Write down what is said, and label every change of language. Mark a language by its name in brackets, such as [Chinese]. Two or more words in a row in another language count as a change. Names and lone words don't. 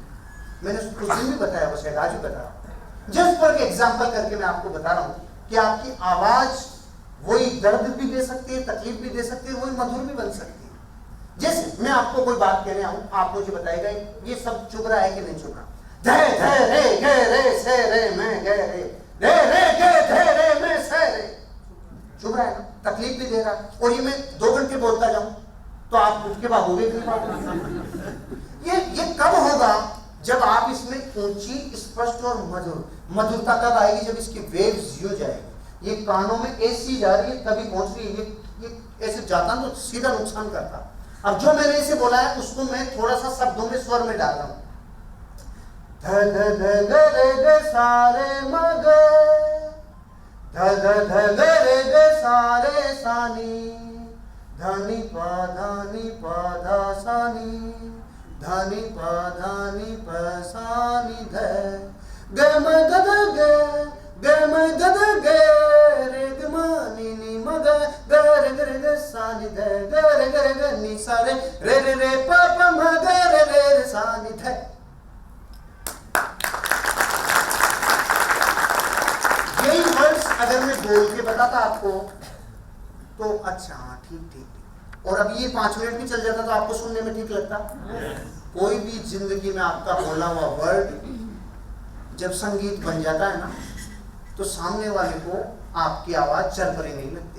[Hindi] मैंने कुछ दिन भी बताया, बस आज भी बताया। [English] just for example [Hindi] करके मैं आपको बता रहा हूं कि आपकी आवाज वही दर्द भी दे सकती है, तकलीफ भी दे सकती है, वही मधुर भी बन सकती है। जैसे मैं आपको कोई बात कहने आऊं, आप मुझे बताएगा ये सब चुभ रहा है कि नहीं चुभ रहा। धे धे रे गे रे से रे मैं गे रे रे रे गे धे रे मैं से रे, चुभ रहा है ना, तकलीफ भी दे रहा है। और ये मैं 2 घंटे बोलता जाऊं तो आप उठ के बाद हो गए। ये कब होगा? जब आप इसमें ऊंची, स्पष्ट और मधुरता कब आएगी? जब इसकी वेव्स यूं जाएगी। ये कानों में ऐसी जा रही है तभी पहुंच रही है। ये ऐसे जाता तो सीधा नुकसान करता। अब जो मैंने इसे बोला है उसको मैं थोड़ा सा शब्दों में स्वर में डाल रहा हूं। ध ध ध ग रे ग सारे मग, ध ध ध ग रे ग सारे सानी, धनी पा धा सानी, धनी पा सानी ध, ग म ग द ग म ग द ग रे ग म नी नी म ग ग रे ग रे ग सानी ध, ग रे ग रे ग नी सा रे रे रे रे प प म ग रे रे रे सानी ध। यही वर्ड्स अगर मैं बोल के बताता आपको तो अच्छा, हाँ ठीक, और अब ये 5 मिनट भी चल जाता तो आपको सुनने में ठीक लगता। कोई भी जिंदगी में आपका बोला हुआ वर्ड जब संगीत बन जाता है ना तो सामने वाले को आपकी आवाज चरपरी नहीं लगती।